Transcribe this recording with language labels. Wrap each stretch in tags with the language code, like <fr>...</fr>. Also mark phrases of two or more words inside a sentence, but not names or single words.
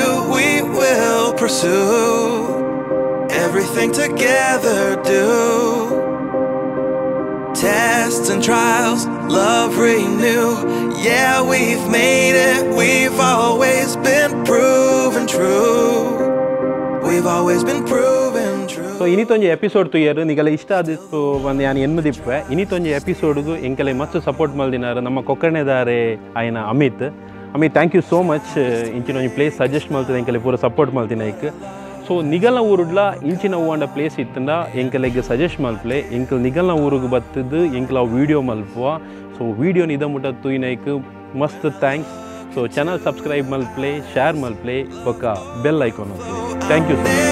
<en>We will pursue everything together, do tests and trials, love renew. Yeah, we've made it. We've always been proven true. We've always been proven true.</en> <tcy>ಸೊ ಇನ್ನಿತ್ತೊಂದು ಎಪಿಸೋಡ್ ತುಯ್ಯರು ನಿಗಲ ಇಷ್ಟ ಆದಿತ್ತು ಒಂದು ನಾನು ಎನ್ಮದಿಪ್ಪೆ ಇನ್ನಿತ್ತೊಂದು ಎಪಿಸೋಡ್ಗೂ ಎಂಕೆಲೆ ಮಸ್ತ್ ಸಪೋರ್ಟ್ ಮಲ್ದಿನಾರು ನಮ್ಮ ಕೊಕ್ಕಣೆದಾರೆ ಆಯ್ನ ಅಮಿತ್</tcy> <en>thank you so much</en> <tcy>ಇಂಚಿನೊಂದು</tcy> <en>place suggest</en> <tcy>ಮಾಡ್ತದೆ ಎಂಕೆಲೆ ಪೂರ ಸಪೋರ್ಟ್ ಮಾಡ್ತೀನಿ ಐಕ್ ಸೊ ನಿಗಲ್ನ ಊರುಡ್ಲ ಇಂಚಿನ ಹೂವಂಡ ಪ್ಲೇಸ್ ಇತ್ತಂದ ಎಂಕೆಲೆಗೆ ಸಜೆಸ್ಟ್ ಮಲ್ಪಲೆ ಎಂಕಲ್ ನಿಗಲ್ನ ಊರಿಗೆ ಬತ್ತದು ಎಂಕಲ್ ಅವು ವೀಡಿಯೋ ಮಲ್ಪುವ ಸೊ ವೀಡಿಯೋನ ಇದ ಮುಟ್ಟ ತುಯ್ನೈಕ್ ಮಸ್ತ್ ಥ್ಯಾಂಕ್ಸ್</tcy> <en>so channel subscribe</en> <tcy>ಮಲ್ಪಲೆ ಶೇರ್ ಮಲ್ಪಲೆ ಒಕ್ಕ</tcy> <en>bell icon thank you</en>